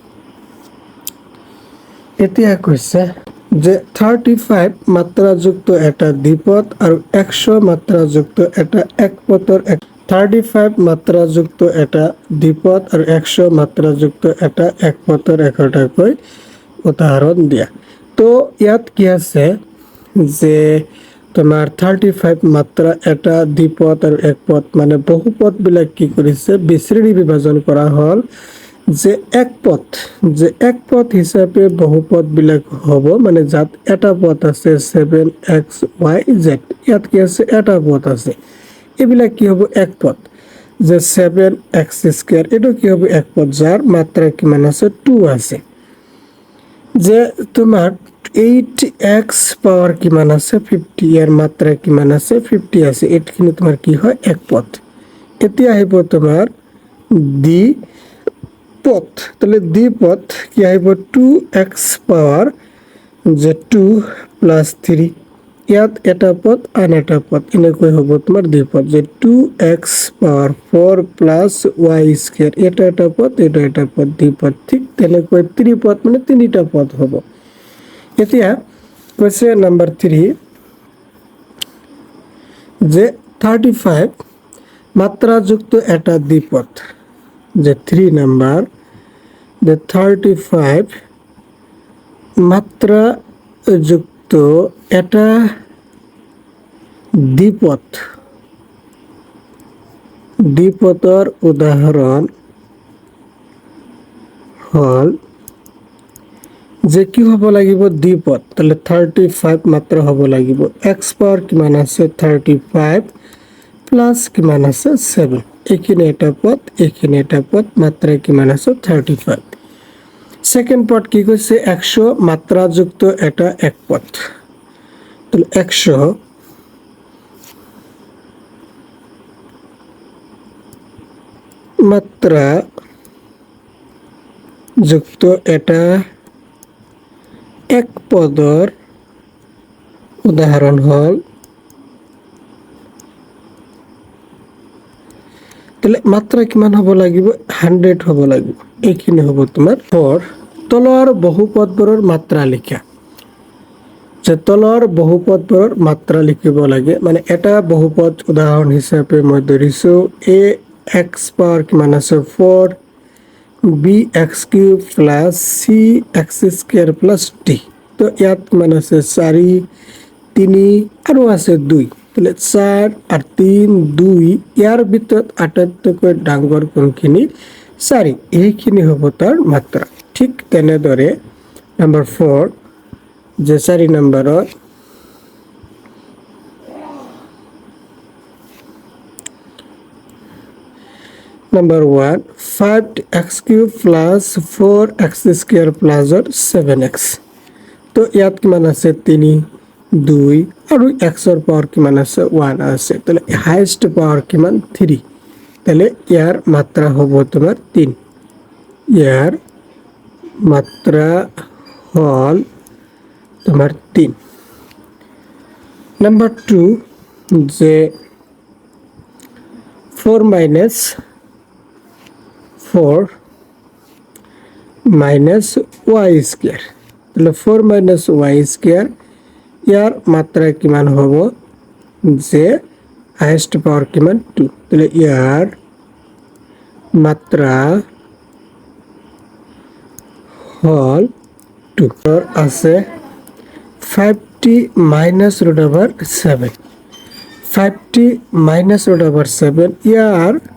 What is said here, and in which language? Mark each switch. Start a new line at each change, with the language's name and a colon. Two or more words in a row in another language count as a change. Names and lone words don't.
Assamese: এতিয়া কইছে যে 35 মাত্রাযুক্ত এটা দ্বিপদ আর 100 মাত্রাযুক্ত এটা একপদর 35 মাত্রাযুক্ত এটা দ্বিপদ আর 100 মাত্রাযুক্ত এটা একপদর একটা কই উদাহরণ দিয়া। তো ইয়াত কি আছে যে তোমার 35 মাত্রা এটা দ্বিপদ আর একপদ মানে বহুপদ বিলাক কি কৰিছে বিশ্রেণী বিভাজন করা হল, যে এক পদ হিসাবে বহুপদ বিলাক হব মানে যাত এটা পদ আছে 7xyz, ইয়াত কি আছে এটা পদ আছে, এবিলাক কি হব এক পদ, যে 7x স্কয়ার এটা কি হবে এক পদ যার মাত্রা কিমান আছে 2 আছে, যে তোমার 8x পাওয়ার কিমান আছে 50, এর মাত্রা কিমান আছে 50 আছে, এটখিনি তোমার কি হয় এক পদ। এতিয়া আহিব তোমার দ্বিপদ, তাহলে দ্বিপদ কি আহিব 2x পাওয়ার যে 2 প্লাস 3, ইয়াত এটা পদ আন এটা পদ এনেকৈ হব তোমার দ্বিপদ, যে 2x
English: power 4 plus y square
Assamese: এটা এটা পদ এটা এটা পদ দ্বিপদ, ঠিক তেনেকৈ ত্রিপদ মানে তিনিটা পদ হব। এতিয়া কৈছে নাম্বার 3 যে 35 মাত্রাযুক্ত এটা দ্বিপদ, যে 3 নাম্বার যে 35 মাত্রাযুক্ত এটা দ্বিপদর উদাহরণ হল, যে কি হব লাগিব দ্বিপদ, তাহলে 35 মাত্রা হব লাগিব x পাওয়ার কিমান আছে 35 প্লাস কিমান আছে 7, এখানে এটা পদ এখানে এটা পদ, মাত্রা কিমান আছে 35। সেকেন্ড পদ কি কইছে 100 মাত্রাযুক্ত এটা এক পদ, তাহলে 100 মাত্রা যুক্ত এটা এক পদর উদাহরণ হল, তাহলে মাত্রা কিমান হব লাগিব 100 হব লাগিব, এইখিনি হব তোমার 4। তলৰ বহুপদবোৰৰ মাত্ৰা লিখা, যে তলৰ বহুপদবোৰৰ মাত্ৰা লিখিব লাগে মানে এটা বহুপদ উদাহৰণ হিচাপে মই ধৰিছোঁ
English: a x power
Assamese: কিমান আছে 4
English: b x cube plus c x square plus d
Assamese: তো ইয়াত কিমান আছে 4 3 আৰু আছে 2 তাহলে 4 আর 3 2 ইয়াৰ ভিতৰত আটাইতকৈ ডাঙৰ কোনখিনি 4 এইখিনি হ'ব তাৰ মাত্ৰা ঠিক তেনেদৰে নাম্বাৰ 4 যে 4 নম্বৰৰ
English: Number 1 5x cube plus 4x square plus 7x তো ইয়াত
Assamese: কিমান আছে 3 2 আৰু x ৰ পাৱাৰ কিমান আছে 1 আছে তাহলে
English: highest power
Assamese: কিমান 3 তাহলে ইয়াৰ মাত্ৰা হ'ব তোমাৰ 3 ইয়াৰ মাত্ৰা হল তোমার 3 নাম্বার 2 যে 4 minus 4
English: minus y square
Assamese: তাহলে
English: 4 minus y square
Assamese: ইয়ার মাত্রা কিমান হ'ব যে
English: highest power
Assamese: কিমান 2 তাহলে ইয়ার মাত্রা হল 2 আর আছে
English: 5t minus root over 7
Assamese: 5t minus root over 7 ইয়ার